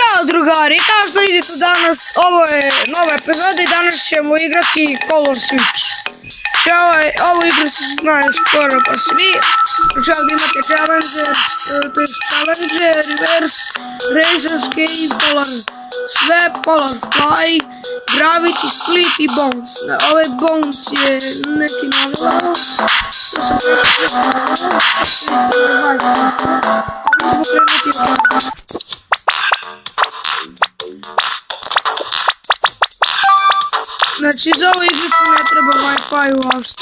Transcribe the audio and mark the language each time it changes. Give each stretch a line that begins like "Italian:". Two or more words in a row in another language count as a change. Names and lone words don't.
Bosnian: drugari, kao što vidite danas, ovo je nova epizoda i danas ćemo igrati Color Switch. Ovu igru se znaju skoro pa svi. Znači ovdje imate Challenger, Reverse, Race Escape, Color Swap, Color Fly, Gravity, Split i Bounce. Ovaj Bounce je neki novi level. To sam znači za ovu igricu ne treba Wi-Fi uopšte.